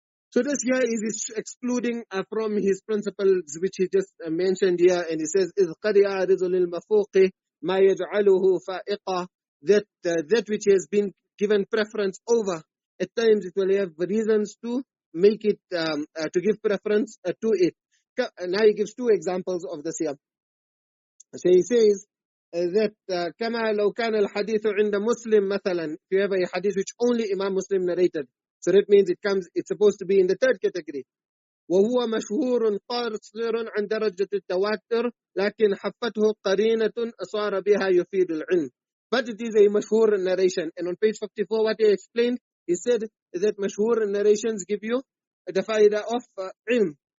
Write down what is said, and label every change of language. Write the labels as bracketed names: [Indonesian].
[English] So this here is excluding from his principles which he just mentioned here, and he says [Arabic] إذ قد يعرض للمفوق ما يجعله فائقة, [English] that which has been given preference over, at times it will have reasons to make it to give preference to it. Now he gives 2 examples of this here. So he says that [Arabic] كما لو كان الحديث عند مسلم مثلا, [English] if you have a hadith which only Imam Muslim narrated, so that means it's supposed to be in the 3rd category. [Arabic] وهو مشهور قاصر عن درجة التواتر لكن حفته قرينة أصار بها يفيد العلم. [English] But it is a mashhur narration. And on page 54, what he explained, he said that mashhur narrations give you the faida of ilm.